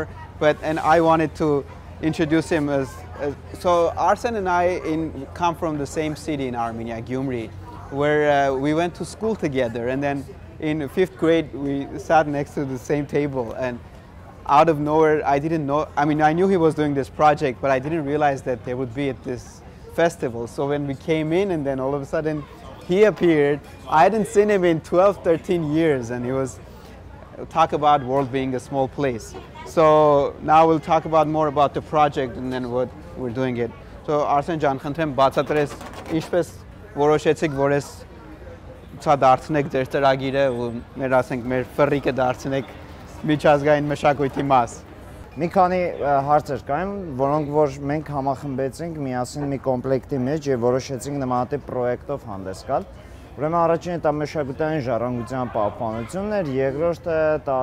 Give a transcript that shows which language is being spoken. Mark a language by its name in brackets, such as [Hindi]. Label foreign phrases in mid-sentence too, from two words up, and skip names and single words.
[English] And I wanted to introduce him so Arsen and I come from the same city in Armenia, Gyumri, where we went to school together, and then in 5th grade, we sat next to the same table, and out of nowhere, I didn't know, I mean, I knew he was doing this project, but I didn't realize that they would be at this festival. So when we came in, and then all of a sudden, he appeared. I hadn't seen him in 12, 13 years, and he was talk about world being a small place. So now we'll talk about more about the project and then what we're doing it. [Armenian] So Arsen ջան, խնդրեմ բացատրես ինչպես որոշեցիք, որ ես ցա դարձնեք ձեր ծրագիրը ու մեր ասենք մեր ֆռիկը դարձնեք միջազգային մշակույթի մաս։ Մի քանի հարցեր կային, որոնք որ մենք համախմբեցինք միասին մի կոմպլեկտի մեջ եւ որոշեցինք նմանատիպ պրոյեկտով հանդես գալ։ Ուրեմն առաջինը դա մշակութային ժառանգության պահպանությունն էր, երկրորդը դա